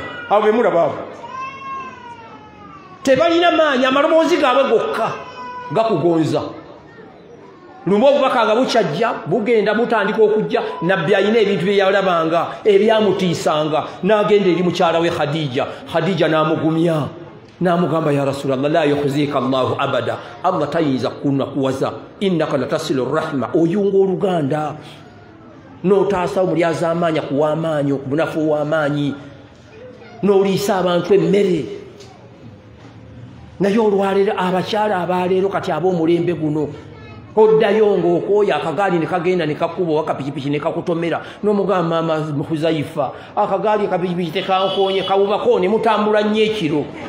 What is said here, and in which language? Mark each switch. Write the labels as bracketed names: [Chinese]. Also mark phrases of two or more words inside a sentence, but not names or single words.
[Ganda] Abo bemulaba abo tebalina maanyi, amaloboozi gaabwe gokka gakugonza. Lumu obubaka nga bukyajja bugenda butandika okujja, nabbi alina ebintu bye yalabanga ebyamutiisanga, n'agenda eri mukyala we Khadija. Khadija n'amugumya n'amugamba [Arabic] يا رسول الله لا يخزيك الله أبدا, [Ganda] Allah tayinza kunakuwaza, [Arabic] إنك لتصل الرحم, [Ganda] oyunga oluganda n'otaasa omulyazi amaanyi akuwa amaanyi, okubunafu ow'amaanyi, n'oliisa abantu emmere. Naye olwaleero abakyala abaleero kati ab'omulembe guno, oddayo ng'okooya akagaali ne kagenda ne kakuba owa kapikipiki ne kakutomera, n'omugamba maama Huzaifa, akagaali kapikipiki tekankoonye kawubako ne mutambula nnyo ekiro.